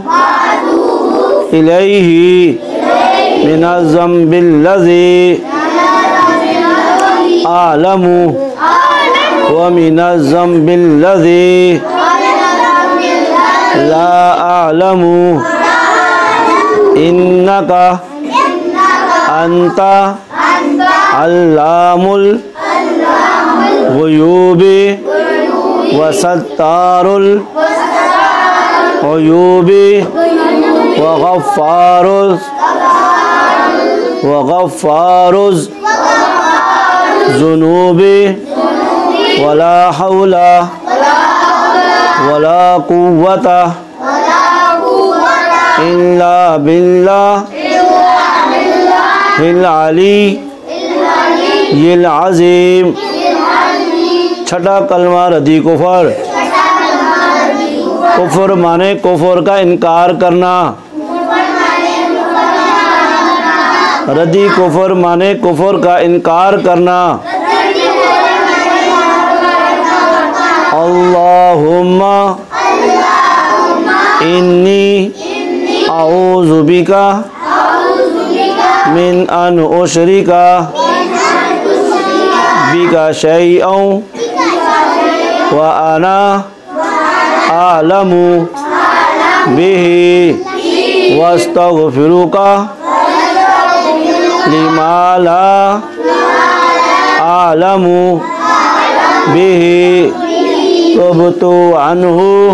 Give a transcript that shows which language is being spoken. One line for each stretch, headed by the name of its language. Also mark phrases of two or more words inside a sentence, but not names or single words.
Arabic: إليه من الذنب الذي أعلم ومن الذنب الذي لا أعلم إنك أنت علام الغيوب وستار الغيوب وغفار الذنوب ولا حول ولا قوة إلا بالله العلي العظيم.
Hindi: छठा कलमा रद्दी कुफर। कुफर माने कुफर का इनकार करना। रद्दी कुफर माने कुफर का इनकार करना।
Arabic: اللهم إني أعوذ بك من أن أشرك بك شيئا وأنا أعلم به وأستغفرك لما لا أعلم به تبت عنه